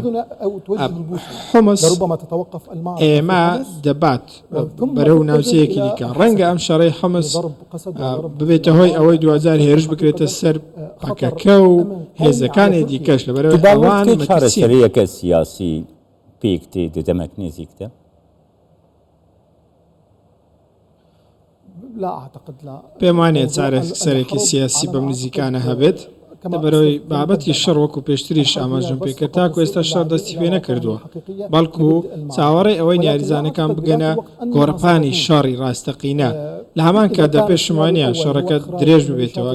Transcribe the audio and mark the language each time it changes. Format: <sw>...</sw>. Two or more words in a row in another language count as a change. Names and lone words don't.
<ckb>حمص ئێمە دەبات بەرەو ناوچەیەکی دیکە، ڕەنگە ئەم شەڕەی حمص ببێتە هۆی ئەوەی 2000 هێرش بکرێتە سەر پەکەکە و هێزەکانی دیکەش لەبەرەوەی ئەوان</ckb> <ku>چارەسەریەکە سیاسی پێکتێ دەدەمەک نێزیکتە.</ku> <ar>لا أعتقد لا</ar> <ckb>پێم وانێ چارەسەرێکی سیاسی بەم نزیکانە هەبێت، لەبەرەوەی بابەتی شەڕ وەکو پێشتریش ئاماژەم پێکرد تاکو ئێستا شەڕ دەستی پێ نەکردووە، بەڵکو چاوەڕێی ئەوەی یاریزانەکان بگەنە گۆڕپانی شەڕی ڕاستەقینە. لە هەمان کاتدا پێشمانە شەڕەکە درێژ ببێتەوە.</ckb>